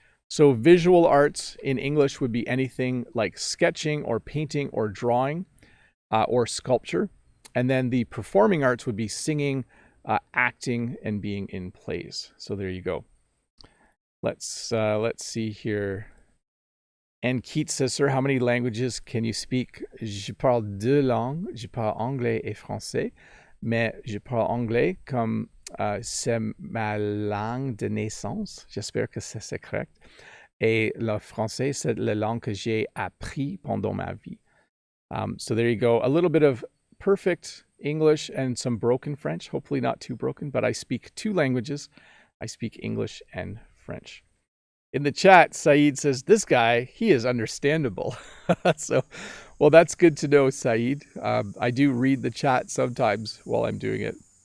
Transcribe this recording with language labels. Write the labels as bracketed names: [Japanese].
[English] So visual arts in English would be anything like sketching or painting or drawing or sculpture. And then the performing arts would be singing, acting, and being in plays. So there you go. Let's see here. And Keats says, sir, how many languages can you speak? [French] Je parle deux langues. Je parle anglais et français. Mais je parle anglais comme c'est ma langue de naissance. J'espère que c'est correct. Et le français, c'est la langue que j'ai appris pendant ma vie. [English] So there you go. A little bit of perfect English and some broken French. Hopefully not too broken, but I speak two languages. I speak English and French. In the chat, Saeed says, this guy, he is understandable. So, well, that's good to know, Saeed. I do read the chat sometimes while I'm doing it.